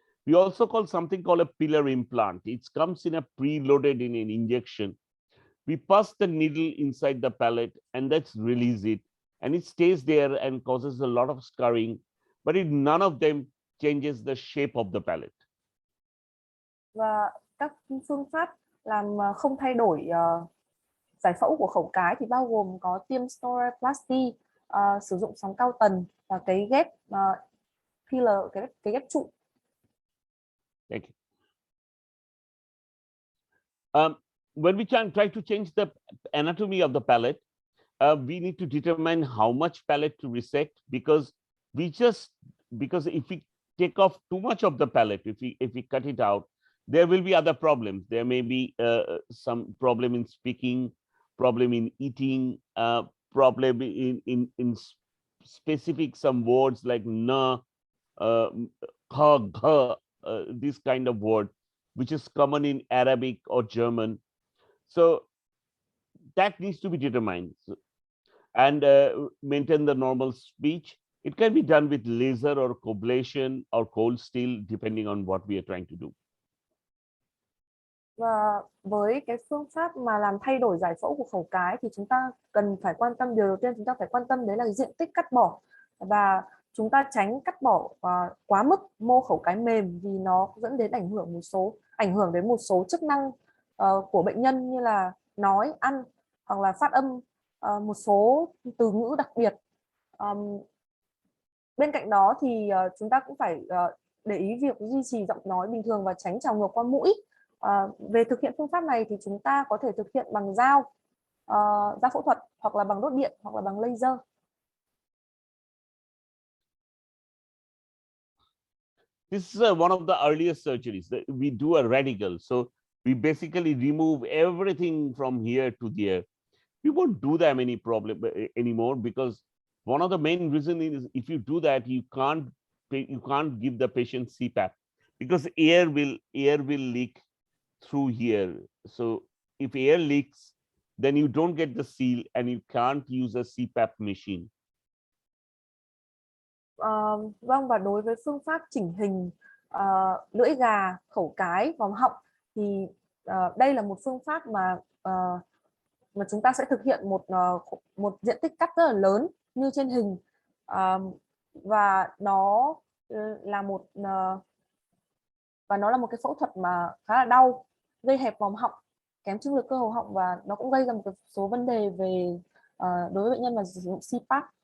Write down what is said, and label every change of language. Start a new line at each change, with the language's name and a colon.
English: We also call something called a pillar implant. It comes in a preloaded in an injection. We pass the needle inside the palate and let's release it. And it stays there and causes a lot of scarring, but none of them changes the shape of the palate.
Vietnamese: Và các phương pháp làm không thay đổi giải phẫu của khẩu cái thì bao gồm có tiêm snoroplasty, sử dụng sóng cao tần, và cấy ghép pillar, cái ghép trụ.
English: Thank you. When we try to change the anatomy of the palate, we need to determine how much palate to resect, because if we take off too much of the palate, if we cut it out, there will be other problems. There may be some problem in speaking, problem in eating, problem in specific some words like na, kha, gha, this kind of word, which is common in Arabic or German. So that needs to be determined and maintain the normal speech. It can be done with laser or coblation or cold steel, depending on what we are trying to do.
Vietnamese: Và với cái phương pháp mà làm thay đổi giải phẫu của khẩu cái thì chúng ta cần phải quan tâm, điều đầu tiên chúng ta phải quan tâm đấy là diện tích cắt bỏ, và chúng ta tránh cắt bỏ quá mức mô khẩu cái mềm vì nó dẫn đến ảnh hưởng đến một số chức năng của bệnh nhân như là nói, ăn hoặc là phát âm một số từ ngữ đặc biệt. Bên cạnh đó thì chúng ta cũng phải để ý việc duy trì giọng nói bình thường và tránh trào ngược qua mũi. Về thực hiện phương pháp này thì chúng ta có thể thực hiện bằng dao phẫu thuật, hoặc là bằng đốt điện, hoặc là bằng laser.
English: This is one of the earliest surgeries that we do a radical. So we basically remove everything from here to there. We won't do that many problem anymore, because one of the main reasons is if you do that, you can't give the patient CPAP, because air will leak through here. So if air leaks, then you don't get the seal and you can't use a CPAP machine.
Vietnamese: Vâng, và đối với phương pháp chỉnh hình lưỡi gà, khẩu cái, vòng họng thì đây là một phương pháp mà chúng ta sẽ thực hiện một diện tích cắt rất là lớn như trên hình, và nó là một cái phẫu thuật mà khá là đau, gây hẹp vòng họng, kém trưng lực cơ hầu họng, và nó cũng gây ra một số vấn đề về đối với bệnh nhân mà sử dụng CPAP.